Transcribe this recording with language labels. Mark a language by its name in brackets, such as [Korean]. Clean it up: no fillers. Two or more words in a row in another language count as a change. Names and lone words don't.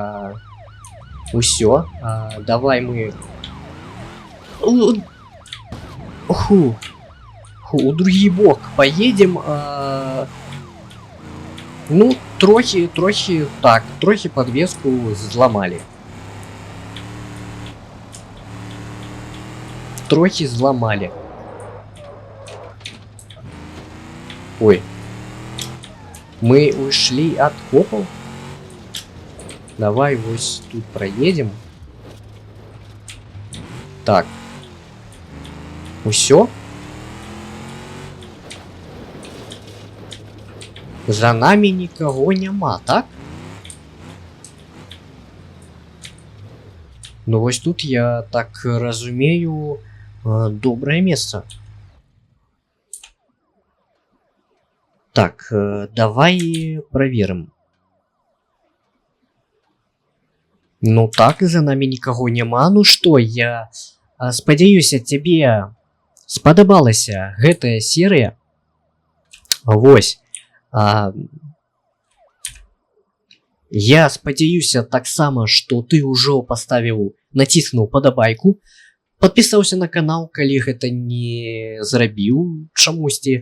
[Belarusian] Усё. Давай мы... У другі бок поедем. Ну, трохи подвеску зламалі. Ой. [Russian] Мы ушли от копов. Давай вот тут проедем. [Belarusian] Так. Усё. [Russian] За нами никого нема, так? [Belarusian] Ну вось тут я так разумею, [Russian] доброе место. Так, давай проверим. Ну так, за нами никого нема. [Belarusian] Ну что, я спадзяюся, тебе спадабалася гэтая серия. Вось. Я спадзяюся таксама, што ты ўжо паставіў, націснуў падабайку, падпісаўся на канал, калі гэта не зрабіў чамусьці.